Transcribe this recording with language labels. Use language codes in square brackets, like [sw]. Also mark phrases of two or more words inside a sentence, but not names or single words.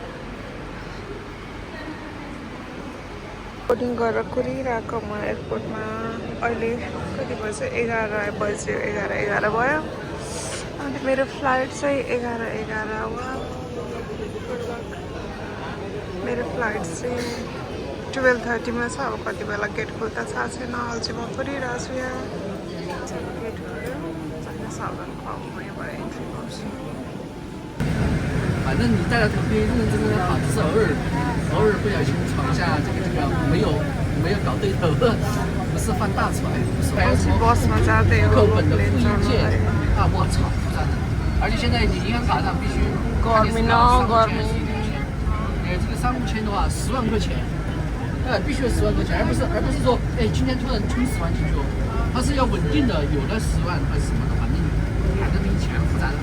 [ne] बोर्डिङ गरेर कुरिरहेको म एयरपोर्टमा अहिले कति बज्यो 11 बज्यो 11 भयो अनि मेरो फ्लाइट चाहिँ 11 हो मेरो फ्लाइट चाहिँ 12:30 मा छ अब कति बेला गेट खुल्दा थाहा छैन अहिले चाहिँ म कुरिरहेको छु यहाँ गेट खुल्यो सावधान खुवाउनु भयो भएर इन्ट्री गर्छु [zh] 反正你带了头盔，认认真真的跑，只是偶尔不小心闯一下这个没有搞对头，不是犯大错，不是还有什么课本的复印件啊！我操，真的！而且现在你银行卡上必须看你是商务签是1个签，这个商务签的话10万块钱，必须要10万块钱，而不是说今天突然充10万进去哦，它是要稳定的，有的10万还是什么的，反正反正比以前复杂的很。